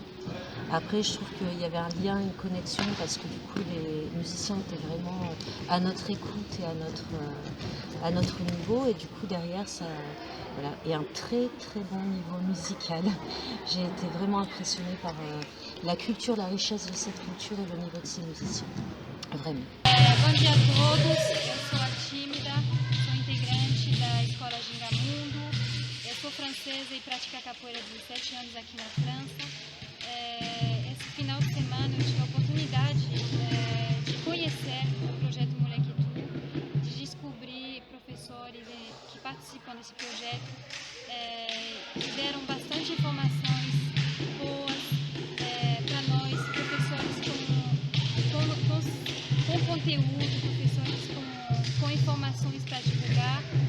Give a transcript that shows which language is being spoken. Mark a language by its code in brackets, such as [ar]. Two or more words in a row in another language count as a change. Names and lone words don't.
[fr] Après, je trouve qu'il y avait un lien, une connexion, parce que du coup, les musiciens étaient vraiment à notre écoute et à notre niveau. Et du coup, derrière, ça, voilà, et un très très bon niveau musical. J'ai été vraiment impressionnée par la culture, la richesse de cette culture et le niveau de ces musiciens. Vraiment. [pt] Bom dia a todos, eu sou a Tímida, sou integrante da Escola Gingamundo. Eu sou francesa e pratico a capoeira há 17 anos aqui na França. Esse final de semana eu tive a oportunidade de conhecer o projeto Moleque Tu, de descobrir professores que participam desse projeto, que deram bastante informações boas para nós, professores com conteúdo, professores com informações para divulgar.